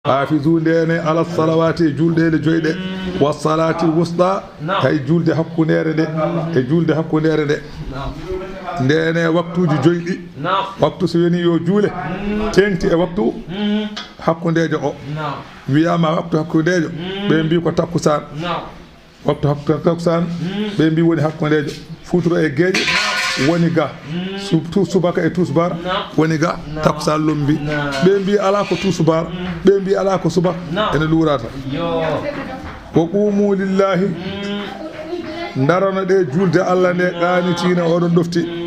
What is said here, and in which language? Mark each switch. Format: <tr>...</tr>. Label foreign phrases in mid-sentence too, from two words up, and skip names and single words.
<ff>حافظوا nden</ff> <ar>على الصلوات</ar> <ff>julɗe joyɗe</ff> <ar>والصلاة الوسطى</ar> <ff>hay julde hakkundeere de e julde hakkundeere de nden waktuuji joyɗi waktu so woni yo juule tengti e waktu hakkundeejo o wiyama waktu hakkundeejo ɓe mbi ko takkusan waktu takkusan ɓe mbi woni hakkundeejo futuro e geeƴe woni ga subaka e tusbar woni ga takkusan lombi ɓe mbi ala ko tusbar ɓe mbi ala ko subaka ene luurata ko</ff> <ar>قوموا لله</ar> <ff>darano ɗe julde Allah nde qanitina oɗon ɗofti</ff>